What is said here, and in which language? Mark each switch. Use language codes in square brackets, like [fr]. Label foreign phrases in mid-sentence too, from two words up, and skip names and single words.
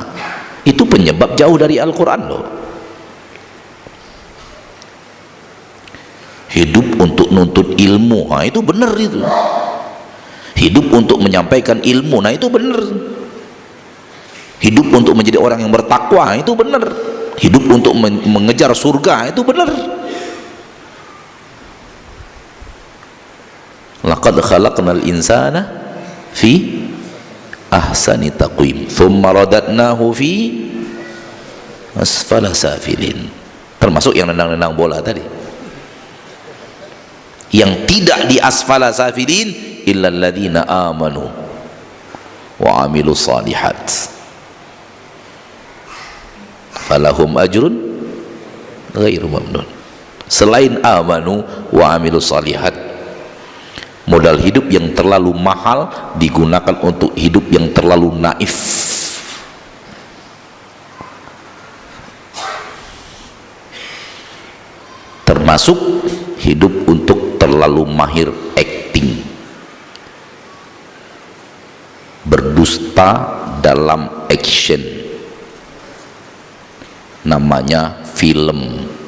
[id] Itu penyebab jauh dari Al-Quran loh. Hidup untuk nuntut ilmu, nah itu benar itu. Hidup untuk menyampaikan ilmu, nah itu benar. Hidup untuk menjadi orang yang bertakwa, itu benar. Hidup untuk mengejar surga, itu benar. [ar] لقد خلقنا الإنسان في أحسن تقويم ثم رددناه في أسفل سافلين. [id] Termasuk yang nendang-nendang bola tadi. yang tidak di [ar] أسفل سافلين إلا الذين آمنوا وعملوا الصالحات فلهم أجر غير ممنون. [id] Selain [ar] آمنوا وعملوا الصالحات, [id] modal hidup yang terlalu mahal digunakan untuk hidup yang terlalu naif. Termasuk hidup untuk terlalu mahir acting, berdusta dalam action, namanya film.